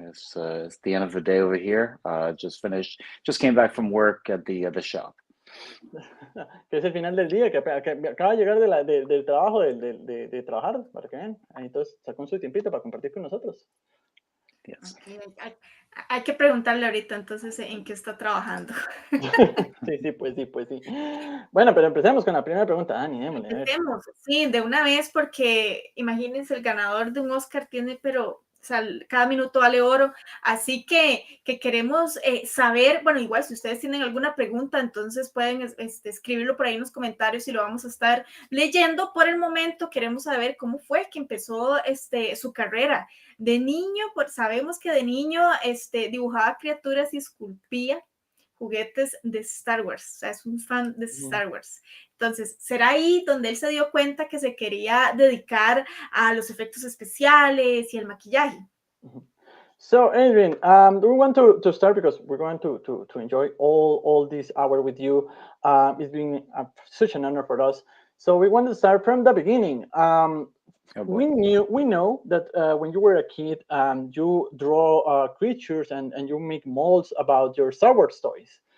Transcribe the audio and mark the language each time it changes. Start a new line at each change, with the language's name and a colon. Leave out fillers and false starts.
English: It's the end of the day over here. Just came back from work at the shop.
Spanish: Que es el final del día, que acaba de llegar del trabajo, de trabajar, para que vean. Entonces sacó su tiempito para compartir con nosotros.
English: Yes. Okay.
Spanish: Hay que preguntarle ahorita entonces en qué está trabajando. Sí, pues sí. Bueno, pero empecemos con la primera pregunta, Dani, démosle. Empecemos, sí, de una vez, porque imagínense, el ganador de un Oscar tiene, pero, o sea, cada minuto vale oro, así que queremos saber, bueno, igual si ustedes tienen alguna pregunta, entonces pueden escribirlo por ahí en los comentarios y lo vamos a estar leyendo. Por el momento queremos saber cómo fue que empezó su carrera. De niño, pues sabemos que de niño dibujaba criaturas y esculpía juguetes de Star Wars, o sea, es un fan de Star Wars. Entonces, ¿será ahí donde él se dio cuenta que se quería dedicar a los efectos especiales y el maquillaje?
English: So, Adrian, we want to start because we're going to enjoy all this hour with you. It's been such an honor for us. So we want to start from the beginning. We know that when you were a kid, you draw creatures and you make molds about your Star Wars toys.